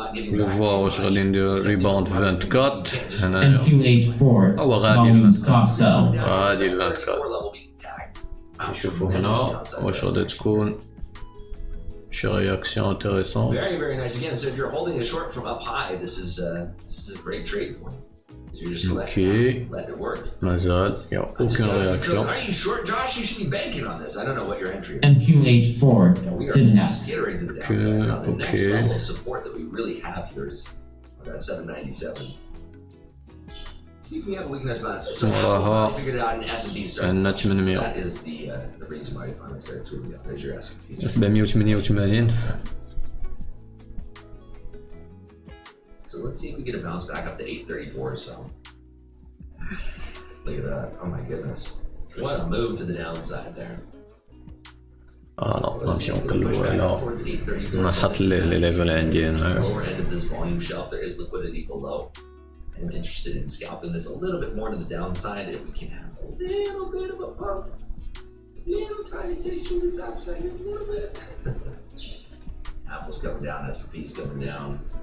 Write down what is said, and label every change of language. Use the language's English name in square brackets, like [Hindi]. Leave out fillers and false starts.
[French] Je vais voir [Arabic] واش غادي ندير ريباوند 24 هنايا. [English] NQH4, volume stop sell. [Arabic] غادي ال 24. نشوفو هنا واش غادي تكون شي رياكسيون انتريسون. [English] Very, very nice. Again, so if you're holding a short from up high, this is a great trade for you. You're just letting it work. [Arabic] مازال يا [French] aucune réaction. [English] Are you short, Josh? You should be banking on this. I don't know what your entry is. NQH4, We are Videnbian. skittering to the downside. Now, the next level of support that we really have here is that 797. Let's see if we have a weakness balance. So I figured it out in S&P. That is the reason why you finally started tweeting out. There's your S&P. 788. So let's see if we get a bounce back up to 834 or so. Look at that. Oh my goodness. What a move to the downside there. [Arabic] لا نمشي نقلبو على نحط ليه لي ليفل عندي هنايا. [English] Lower end of this volume shelf, there is liquidity below. I'm interested in scalping this a little bit more to the downside if we can have a little bit of a pump. A little tiny taste to the topside here, a little bit. Apple's coming down, S&P's coming down.